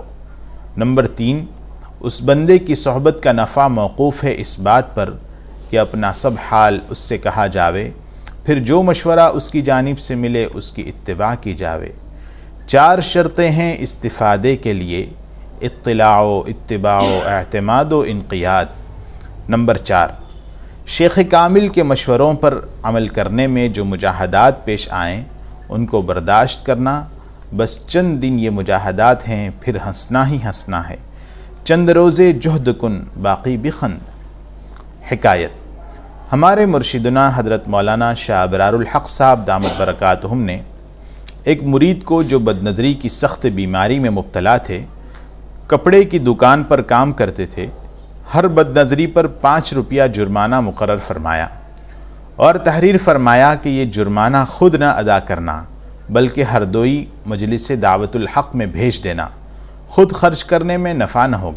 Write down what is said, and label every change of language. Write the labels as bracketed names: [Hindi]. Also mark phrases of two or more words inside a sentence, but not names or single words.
[Urdu] نمبر 3، اس بندے کی صحبت کا نفع موقوف ہے اس بات پر کہ اپنا سب حال اس سے کہا جاوے، پھر جو مشورہ اس کی جانب سے ملے اس کی اتباع کی جاوے۔ 4 شرطیں ہیں استفادے کے لیے: اطلاع و اتباع و اعتماد و انقیاد۔ نمبر 4، شیخ کامل کے مشوروں پر عمل کرنے میں جو مجاہدات پیش آئیں ان کو برداشت کرنا۔ بس چند دن یہ مجاہدات ہیں، پھر ہنسنا ہی ہنسنا ہے۔ [Persian] چند روزے جہد کن باقی بخند۔ [Urdu] حکایت: ہمارے مرشدنا حضرت مولانا شاہ ابرار الحق صاحب دامت برکاتہم نے ایک مرید کو جو بد نظری کی سخت بیماری میں مبتلا تھے، کپڑے کی دکان پر کام کرتے تھے، ہر بد نظری پر 5 روپیہ جرمانہ مقرر فرمایا اور تحریر فرمایا کہ یہ جرمانہ خود نہ ادا کرنا بلکہ ہر دوئی مجلس دعوت الحق میں بھیج دینا، خود خرچ کرنے میں نفع نہ ہوگا۔